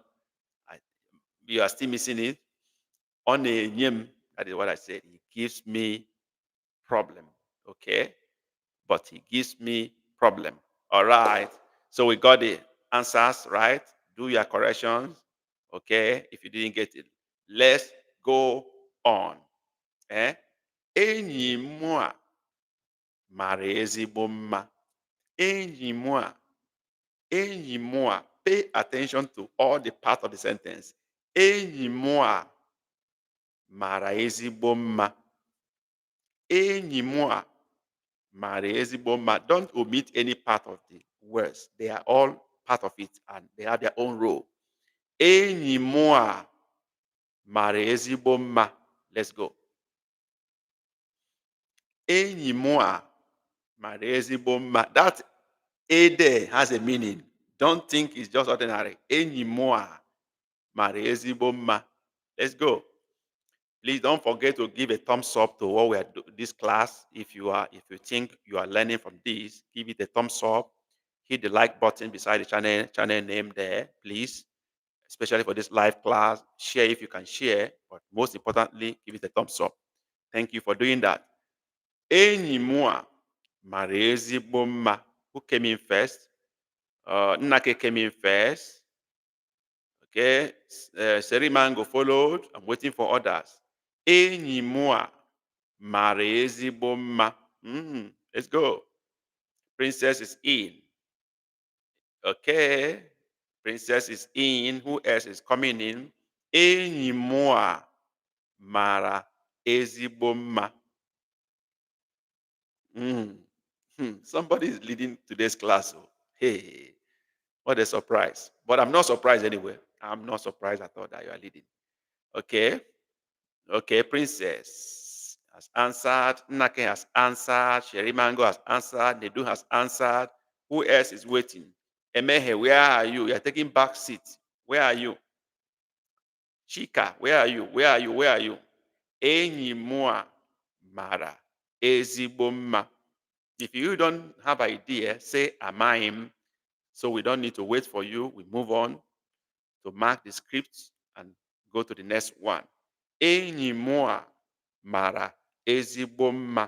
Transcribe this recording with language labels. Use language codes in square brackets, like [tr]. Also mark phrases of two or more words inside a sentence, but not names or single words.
[en] You are still missing it. [ig] On a nyem, [en] that is what I said. He gives me problem. Okay. But he gives me problem. All right. So we got the answers, right? Do your corrections. Okay. If you didn't get it, let's go on. [ig] Enyi mụ a mara ezigbo mma. Enyi mụ a. Enyi mụ a. [en] Pay attention to all the part of the sentence. [ig] Enyi mụ a mara ezigbo mma. Enyi mụ a mara ezigbo mma. [en] Don't omit any part of the words. They are all part of it and they have their own role. [ig] Enyi mụ a mara ezigbo mma. [en] Let's go. [ig] Enyi mụ a mara ezigbo mma. [en] That A there has a meaning. Don't think it's just ordinary. [ig] Enyi mụ a mara ezigbo mma. [en] Let's go. Please don't forget to give a thumbs up to what we are doing this class. If you think you are learning from this, give it a thumbs up. Hit the like button beside the channel name there, please. Especially for this live class. Share if you can share, but most importantly, give it a thumbs up. Thank you for doing that. [ig] Enyi mụ a mara ezigbo mma. [en] Who came in first? Nnake came in first. Okay, Seri Mango followed. I'm waiting for others. [ig] Enyi mụ a mara ezigbo mma. [en] Let's go. Princess is in. Okay, Princess is in. Who else is coming in? [ig] Enyi mụ a mara ezigbo mma. [en] Somebody is leading today's class. Oh. Hey, what a surprise. But I'm not surprised anyway. I'm not surprised at all that you are leading. Okay. Okay, Princess has answered. Nake has answered. Sherry Mango has answered. Nedu has answered. Who else is waiting? Emehe, where are you? You're taking back seat. Where are you? Chika, where are you? Where are you? Where are you? [ig] Enyi mụa mara ezigbo mma. [en] If you don't have idea, say amaim. So we don't need to wait for you. We move on to mark the script and go to the next one. [ig] Enyi mụa mara ezigbo mma.